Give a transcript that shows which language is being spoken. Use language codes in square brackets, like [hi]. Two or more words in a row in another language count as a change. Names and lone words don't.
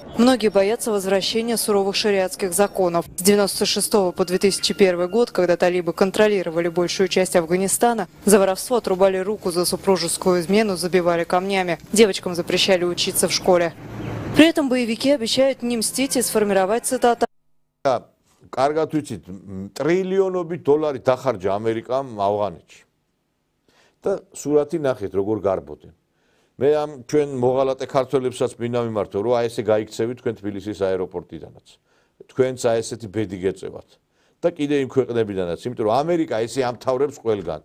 [ru] Многие боятся возвращения суровых шариатских законов. С 1996 по 2001 год, когда талибы контролировали большую часть Афганистана, за воровство отрубали руку, за супружескую измену забивали камнями. Девочкам запрещали учиться в школе. При этом боевики обещают не мстить и сформировать, цитата, [ka] კარგად ვიცით, ტრილიონობით დოლარი დახარჯა ამერიკამ ავღანეთში. და სურათი ნახეთ როგორ გარბოდნენ. მე ამ ჩვენ მოღალატე ქართველებსაც მინდა მიმართო, რომ აი ესე გაიქცევით თქვენ თბილისის აეროპორტიდანაც. თქვენც აი ესეთი ბედი გეწევათ. და კიდე იმ ქვეყნებიდანაც, იმიტომ რომ ამერიკა ესე ამთავრებს ყველგან.